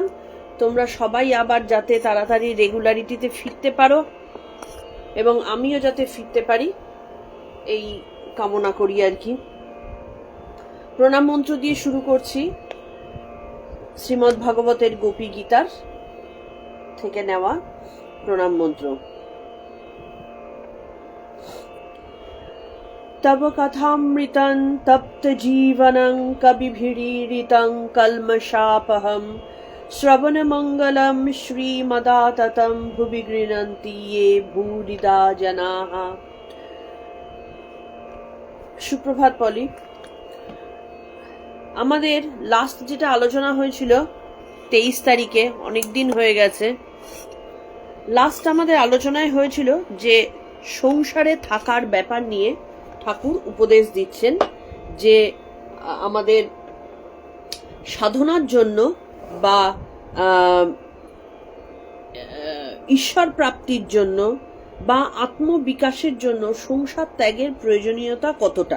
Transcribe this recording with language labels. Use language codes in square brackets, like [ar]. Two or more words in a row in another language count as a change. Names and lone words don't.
[bn] তোমরা সবাই আবার যাতে তাড়াতাড়ি রেগুলারিটিতে ফিরতে পারো এবং আমিও যাতে ফিরতে পারি এই কামনা করি আর কি। প্রণাম মন্ত্র দিয়ে শুরু করছি। শ্রীমদ্ ভাগবতের গোপী গীতার থেকে নেওয়া প্রণাম মন্ত্র। [sa] तव कथामृतं तप्त जीवनं कविभिरीडितं कल्मषापहं श्रवणमङ्गलं श्रीमदाततं भुवि गृह्णन्ति ये भूरिदा जनाः। [bn] সুপ্রভাত পলি। আমাদের লাস্ট যেটা আলোচনা হয়েছিল 23 তারিখে, অনেক দিন হয়ে গেছে। লাস্ট আমাদের আলোচনায় হয়েছিল যে সংসারে থাকার ব্যাপার নিয়ে ঠাকুর উপদেশ দিচ্ছেন যে আমাদের সাধনার জন্য বা ঈশ্বর প্রাপ্তির জন্য বা আত্মবিকাশের জন্য সংসার ত্যাগের প্রয়োজনীয়তা কতটা।